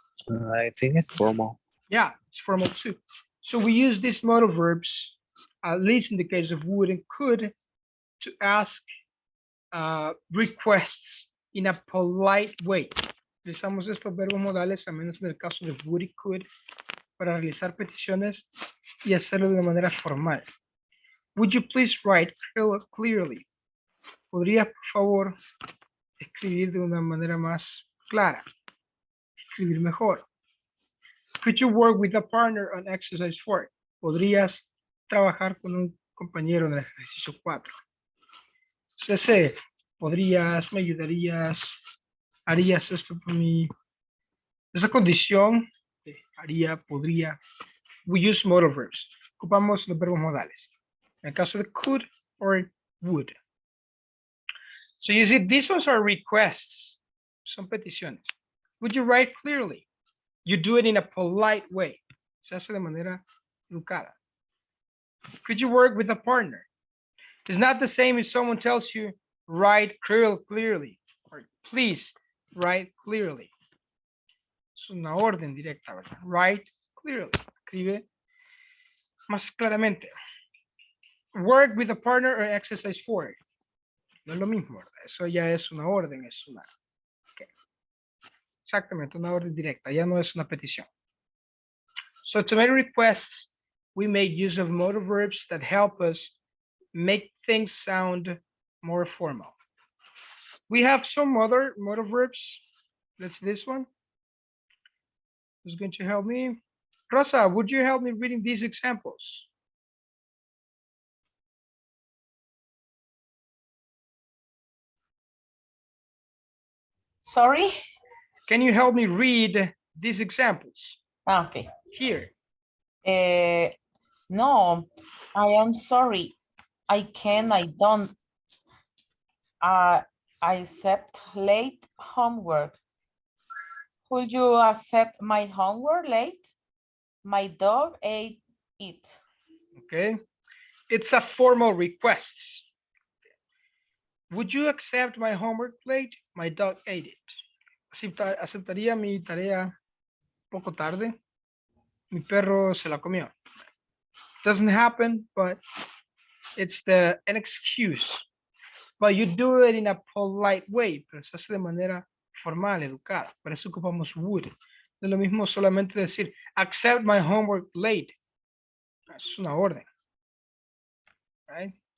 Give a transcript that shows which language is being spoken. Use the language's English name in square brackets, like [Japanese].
[English] I think it's formal. Yeah, it's formal too. So we use these modal verbs, at least in the case of would and could, to ask requests in a polite way. [Spanish] Utilizamos estos verbos modales, a menos en el caso de would y could, para realizar peticiones y hacerlo de una manera formal. [English] Would you please write clearly? [Spanish] ¿Podrías, por favor, escribir de una manera más clara? Escribir mejor. [English] Could you work with a partner on exercise 4? [Spanish] ¿Podrías trabajar con un compañero en el ejercicio 4? CC, podrías, me ayudarías, harías esto por mí. Esa condición, haría, podría. [English] We use modal verbs. [Spanish] Ocupamos los verbos modales. En el caso de could or would. [English] So you see, these ones are requests. [Spanish] Son peticiones. [English] Would you write clearly? You do it in a polite way. [Spanish] Se hace de manera educada. [English] Could you work with a partner? It's not the same if someone tells you, write clearly, or please write clearly. [Spanish] Es una orden directa, ¿verdad? [English] Write clearly. [Spanish] Escribe más claramente. [English] Work with a partner or exercise 4. [Spanish] No es lo mismo, ¿verdad? Eso ya es una orden, es una... Okay. Exactamente, una orden directa, ya no es una petición. [English] So to make requests, we make use of modal verbs that help us make things sound more formal. We have some other modal verbs. Let's this one. Who's going to help me? Rosa, would you help me reading these examples? Sorry? Can you help me read these examples Okay. here? No, I am sorry. I don't accept late homework. Could you accept my homework late? My dog ate it. Okay. It's a formal request. Would you accept my homework late? My dog ate it. [Spanish] Aceptaría mi tarea poco tarde. Mi perro se la comió. [English] Doesn't happen, but it's an excuse. But you do it in a polite way, [Spanish] pero se hace de manera formal, educada. Por eso ocupamos would. No es lo mismo solamente decir, [English] accept my homework late. [Spanish] Eso es una orden. [English] Right?